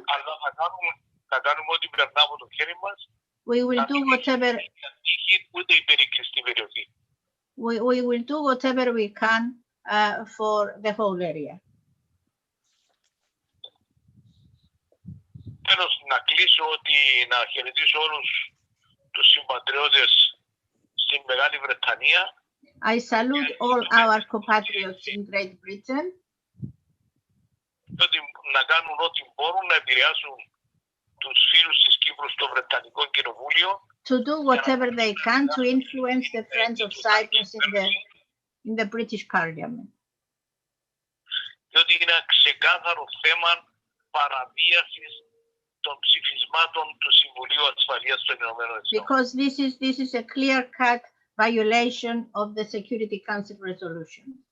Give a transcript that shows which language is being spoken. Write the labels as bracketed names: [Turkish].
[Greek] Αλλά θα κάνουμε ό,τι περνά από το χέρι μας. [English] We will do whatever. [Greek] Ούτε η περίκλειστη περιοχή. [English] We will do whatever we can for the whole area. [Greek] Τέλος, να κλείσω να χαιρετήσω όλους τους συμπατριώτες στην Μεγάλη Βρετανία. [English] I salute all our compatriots in Great Britain. [Greek] Ότι να κάνουν ό,τι μπορούν να επηρεάσουν τους φίλους της Κύπρου στο Βρετανικό Κοινοβούλιο. [English] To do whatever they can to influence the friends of Cyprus in the British Parliament. [Greek] Διότι είναι ένα ξεκάθαρο θέμα παραβίασης των ψηφισμάτων του Συμβουλίου Ασφαλείας των Ηνωμένων Εθνών. [English] Because this is a clear-cut violation of the Security Council resolution.